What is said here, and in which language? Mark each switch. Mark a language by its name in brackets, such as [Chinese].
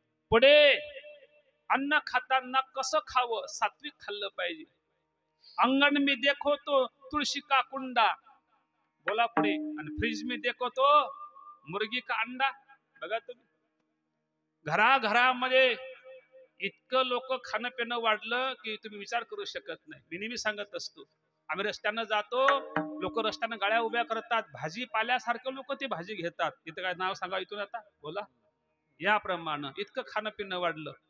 [Marathi] पुढे अन्न खाताना कसं खावं, सात्विक खाल्लं पाहिजे. [Hindi] अंगण में देखो तो तुळशी का कुंडा, [Marathi] बोला पुढे. आणि [Hindi] फ्रीज में देखो तो मुर्गी का अंडा. [Marathi] बघा तुम्ही, घराघरामध्ये इतकं लोक खाणं पिणं वाढलं की तुम्ही विचार करू शकत नाही. मी नेहमी सांगत असतो, आम्ही रस्त्यानं जातो, लोक रस्त्यानं गाड्या उभ्या करतात, भाजीपाल्यासारखं लोक ते भाजी घेतात. इथं काय नाव सांगा इथून आता, बोला. याप्रमाणे इतकं खाणं पिणं वाढलं.